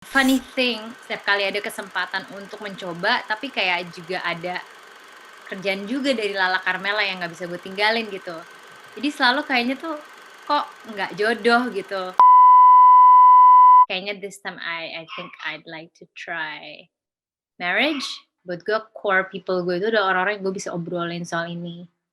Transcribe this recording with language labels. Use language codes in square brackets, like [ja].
[en] Funny thing, [id] setiap kali ada kesempatan untuk mencoba, tapi kayak juga ada kerjaan juga dari Lala Karmela yang nggak bisa gue tinggalin gitu. Jadi selalu kayaknya tuh, kok nggak jodoh gitu. Kayaknya [en] this time I think I'd like to try marriage. [id] Buat gue core people gue itu udah orang-orang yang gue bisa obrolin soal ini.